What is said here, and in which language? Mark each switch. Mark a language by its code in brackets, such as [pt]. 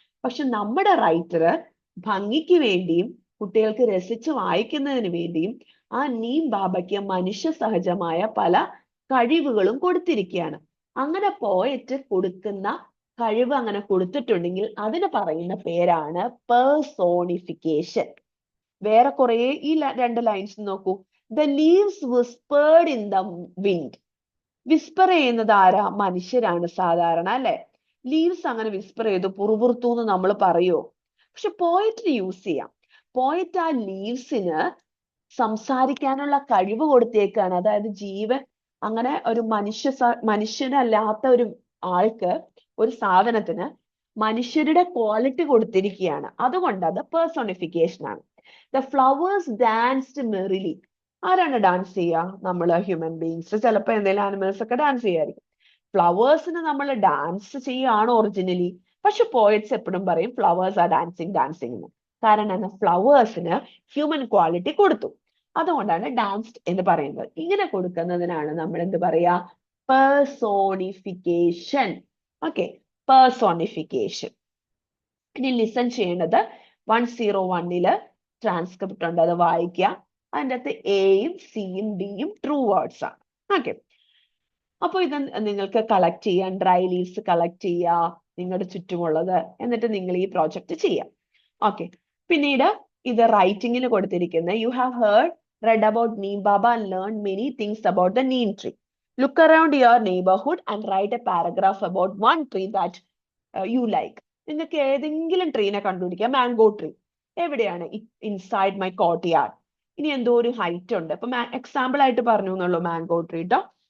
[ml] പക്ഷെ നമ്മുടെ റൈറ്റർ ഭംഗിക്ക് വേണ്ടിയും കുട്ടികൾക്ക് രസിച്ച് വായിക്കുന്നതിന് വേണ്ടിയും ആ നീം ബാബയ്ക്ക് മനുഷ്യ സഹജമായ പല കഴിവുകളും കൊടുത്തിരിക്കുകയാണ്. അങ്ങനെ പോയറ്റ് കൊടുക്കുന്ന കഴിവ് അങ്ങനെ കൊടുത്തിട്ടുണ്ടെങ്കിൽ അതിന് പറയുന്ന പേരാണ് പേഴ്സോണിഫിക്കേഷൻ. വേറെ കുറെ ഈ 2 ലൈൻസ് നോക്കൂ. [en] The leaves whispered in the wind. [ml] Whisper ചെയ്യുന്നത് ആരാ? മനുഷ്യരാണ് സാധാരണ അല്ലെ? ലീവ്സ് അങ്ങനെ വിസ്പർ ചെയ്തു പുറപുറത്തു എന്ന് നമ്മൾ പറയുമോ? പക്ഷെ പോയറ്റിന് യൂസ് ചെയ്യാം. പോയറ്റ് ആ ലീവ്സിന് സംസാരിക്കാനുള്ള കഴിവ് കൊടുത്തേക്കാണ്. അതായത് ജീവൻ, അങ്ങനെ ഒരു മനുഷ്യനല്ലാത്ത ഒരു ആൾക്ക്, ഒരു സാധനത്തിന് മനുഷ്യരുടെ ക്വാളിറ്റി കൊടുത്തിരിക്കുകയാണ്. അതുകൊണ്ട് അത് പേഴ്സോണിഫിക്കേഷൻ ആണ്. [en] The flowers danced merrily. [ml] ആരാണ് ഡാൻസ് ചെയ്യുക? നമ്മൾ ഹ്യൂമൻ ബീങ്സ്, ചിലപ്പോൾ എന്തെങ്കിലും ആനിമൽസ് ഒക്കെ ഡാൻസ് ചെയ്യായിരിക്കും. ഫ്ലവേഴ്സിന് നമ്മൾ ഡാൻസ് ചെയ്യുകയാണ് ഒറിജിനലി, പക്ഷെ പോയറ്റ്സ് എപ്പോഴും പറയും [en] flowers are dancing [ml] എന്ന്. കാരണം ഫ്ലവേഴ്സിന് ഹ്യൂമൻ ക്വാളിറ്റി കൊടുത്തു, അതുകൊണ്ടാണ് ഡാൻസ്ഡ് എന്ന് പറയുന്നത്. ഇങ്ങനെ കൊടുക്കുന്നതിനാണ് നമ്മൾ എന്ത് പറയാ? പേഴ്സോണിഫിക്കേഷൻ. Okay, personification. ഇനി ലിസൺ ചെയ്യേണ്ടത് 101 ട്രാൻസ്ക്രിപ്റ്റ് ഉണ്ട്, അത് വായിക്കുക. അതിൻ്റെ അകത്ത് എയും സിയും ഡിയും ട്രൂ വേർഡ്സ് ആണ്. ഓക്കെ, അപ്പോൾ ഇത് നിങ്ങൾക്ക് കളക്ട് ചെയ്യാൻ, ഡ്രൈ ലീവ്സ് കളക്ട് ചെയ്യുക നിങ്ങളുടെ ചുറ്റുമുള്ളത്, എന്നിട്ട് നിങ്ങൾ ഈ പ്രോജക്റ്റ് ചെയ്യാം. ഓക്കെ, പിന്നീട് ഇത് റൈറ്റിംഗിൽ കൊടുത്തിരിക്കുന്നത് [en] You have heard read about neem baba and learned many things about the neem tree. Look around your neighborhood and write a paragraph about one tree that you like. [ml] നിങ്ങൾക്ക് ഏതെങ്കിലും ട്രീനെ കണ്ടുപിടിക്കാം. Mango tree എവിടെയാണ്? [en] Inside my courtyard. [ml] ഇനി എന്തോ ഒരു height ഉണ്ട്. അപ്പൊ example ആയിട്ട് പറഞ്ഞു എന്നുള്ളൂ മാംഗോ ട്രീ ട്ടോ.